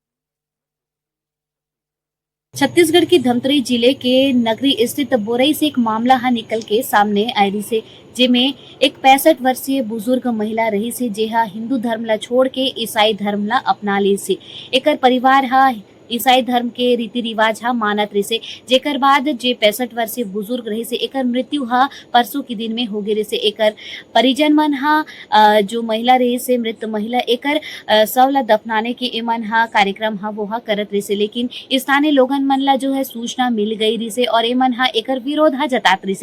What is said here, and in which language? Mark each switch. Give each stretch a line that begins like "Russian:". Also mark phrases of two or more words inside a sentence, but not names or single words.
Chhattisgarhi: छत्तीसगढ़ की धमतरी जिले के नगरी स्थित बोरई से एक मामला निकल के सामने आई से जेमे एक 65 वर्षीय बुजुर्ग महिला रही से जेहा हिंदू धर्म ला छोड़ के ईसाई धर्म ला अपना ली से। एकर परिवार ईसाई धर्म के रीति रिवाज मानत रही से, जेकर बाद जे 65 वर्षीय बुजुर्ग रही से एकर मृत्यु परसों के दिन में हो गए से। एकर परिजन मन जो महिला रही से मृत महिला एकर शव ला दफनाने के एमन कार्यक्रम वो करत रही से, लेकिन स्थानीय लोगन मन ला जो है सूचना मिल गई रही से और एमन एकर विरोध जतात रही से।